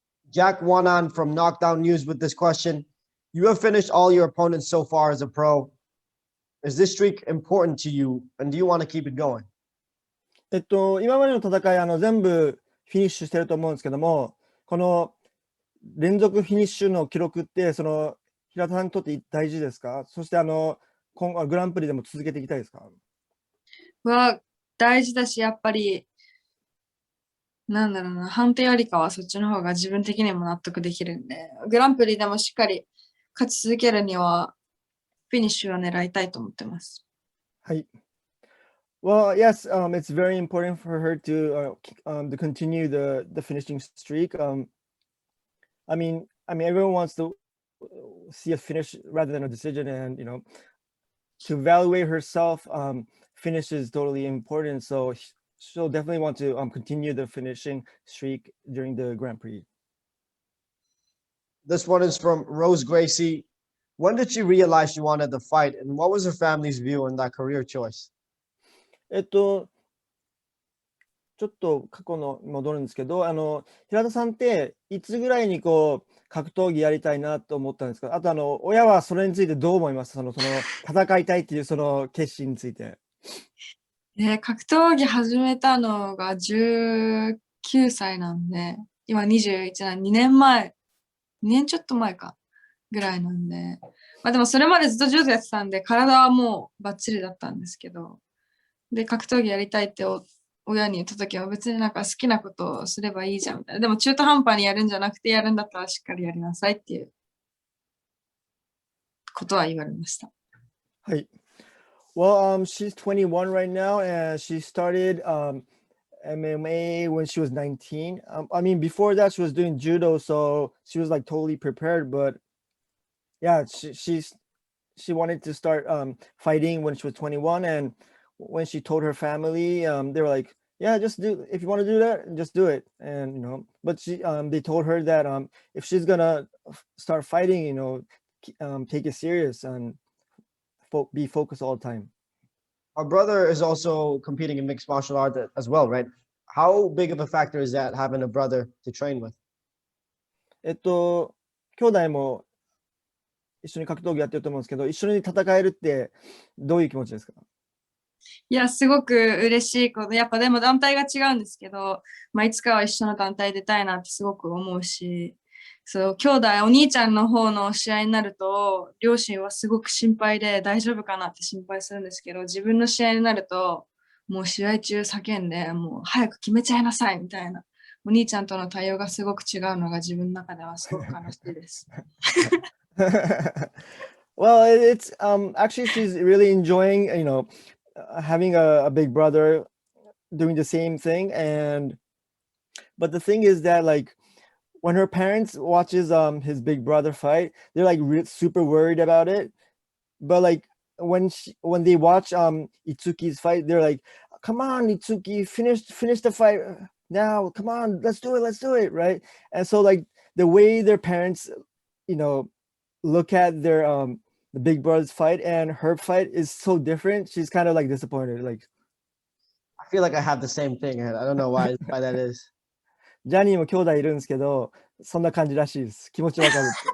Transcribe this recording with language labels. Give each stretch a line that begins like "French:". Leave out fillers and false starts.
English: Jack Wanan from Knockdown News with this question. You have finished all your opponents so far as a pro. Is this streak important to you, and do you want to keep it going?
Japanese: 今までの戦い、全部フィニッシュしてると思うんですけども、この連続フィニッシュの記録って、平田さんにとって大事ですか？そして今後グランプリでも続けていきたいですか？は大事だし、やっぱり、なんだろうな、判定よりかはそっちの方が自分的にも納得できるんで、グランプリでもしっかり勝ち続けるには、フィニッシュは狙いたいと思ってます。はい。
English: Well, yes, it's very important for her to continue the finishing streak. I mean, everyone wants to see a finish rather than a decision, and to evaluate herself, finish is totally important. So she'll definitely want to continue the finishing streak during the Grand Prix. This one is from Rose Gracie. When did she realize she wanted to fight, and what was her family's view on that career choice?
Japanese: ちょっと過去の戻るんですけど、平田さんっていつぐらいにこう格闘技やりたいなと思ったんですか？あと親はそれについてどう思います？その戦いたいっていうその決心について。格闘技始めたのが19歳なんで、今21年、2年前、2年ちょっと前かぐらいなんで、まあでもそれまでずっと柔道やってたんで、体はもうバッチリだったんですけど、で、格闘技やりたいって親に言った時は別になんか好きなことをすればいいじゃんみたいな。でも中途半端にやるんじゃなくてやるんだったらしっかりやりなさいっていうことは言われました。はい。
English: Well, she's 21 right now, and she started MMA when she was 19. I mean, before that, she was doing judo, so she was like totally prepared. But yeah, she wanted to start fighting when she was 21, and when she told her family, they were like, "Yeah, just do. If you want to do that, just do it." And but they told her that if she's gonna start fighting, take it serious and be focused all the time. Our brother is also competing in mixed martial art as well, right? How big of a factor is that, having a brother to train with? 兄弟も一緒に格闘技やってると思うんですけど、一緒に戦えるってどういう気持ちですか？いや、すごく嬉しいこと。やっぱでも団体が違うんですけど、いつかは一緒の団体出たいなってすごく思うし、そう、兄弟、お兄ちゃんの方の試合になると、両親はすごく心配で大丈夫かなって心配するんですけど、自分の試合になると、もう試合中叫んで、もう早く決めちゃいなさいみたいな。お兄ちゃんとの対応がすごく違うのが自分の中ではすごく悲しいです。 Well, it's actually she's really enjoying, having a big brother doing the same thing, but the thing is that like when her parents watches his big brother fight, they're like super worried about it. But like when they watch Itsuki's fight, they're like, "Come on, Itsuki, finish the fight now. Come on, let's do it, right?" And so like the way their parents, look at their the big brother's fight and her fight is so different. She's kind of like disappointed. Like, I feel like I have the same thing. I don't know why that is.
Japanese: ジャニーも兄弟いるんですけど、そんな感じらしいです。気持ちわかる。